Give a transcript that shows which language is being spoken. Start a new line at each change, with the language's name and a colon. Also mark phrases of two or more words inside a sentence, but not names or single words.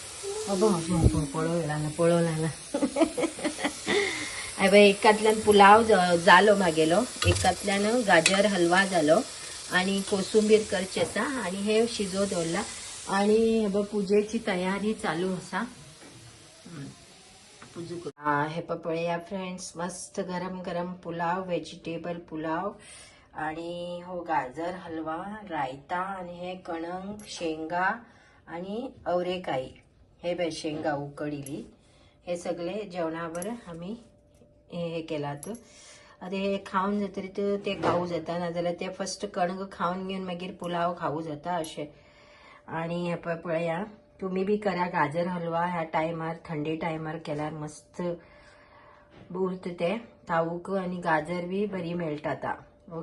Konkani: पळोवला एकातल्यान पुलाव जालो म्हागेलो, एकातल्यान गाजर हलवा जालो आणि कोसुंबीर करचे आसा आणि हे शिजो दवरला. आणि हे पुजेची तयारी चालू आसा. हे पळया फ्रेंड्स, मस्त गरम गरम पुलाव, व्हेजिटेबल पुलाव आणि हो गाजर हलवा, रायता आणि हे कणंग शेंगा आणि अवरेकाई. हे शेंगा उकडीली. हे सगळे जेवणावर आम्ही हे केलात. आतां हे खावन जातरीत ते खावू जाता, नाजाल्यार ते फर्स्ट कणग खावन घेवन मागीर पुलाव खावू जाता अशें. आणि हे पळया, तुम्ही बी करा गाजर हलवा ह्या टायमार, थंडी टायमार केल्यार मस्त उरता ते तावूक, आणि गाजर बी बरी मेळटा आता.